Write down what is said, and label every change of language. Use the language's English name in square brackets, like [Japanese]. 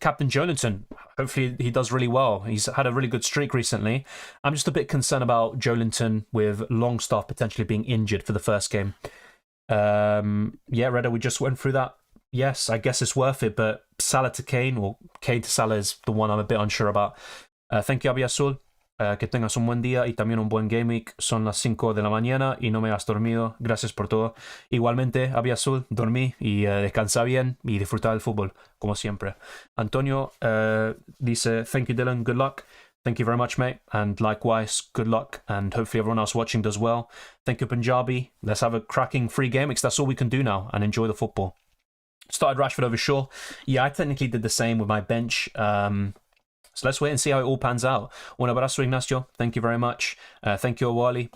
[English] Captain Joelinton, hopefully he does really well. He's had a really good streak recently. I'm just a bit concerned about Joelinton with Longstaff potentially being injured for the first game. Yeah, Redder, we just went through that. Yes, I guess it's worth it, but Salah to Kane, or Kane to Salah is the one I'm a bit unsure about. Thank you, Abiyasul. [Spanish] Que tengas un buen día y también un buen game week. Son las 5 de la mañana y no me has dormido. Gracias por todo. Igualmente, Abiyasul, dormí y descansa bien y disfruta del fútbol, como siempre. Antonio dice, [English] thank you, Dylan. Good luck. Thank you very much, mate. And likewise, good luck. And hopefully everyone else watching does well. Thank you, Punjabi. Let's have a cracking free game because that's all we can do now and enjoy the football. Started Rashford over Shaw. Yeah, I technically did the same with my bench. So let's wait and see how it all pans out. [Spanish] Un abrazo, [English] Ignacio. Thank you very much. Thank you, Awali.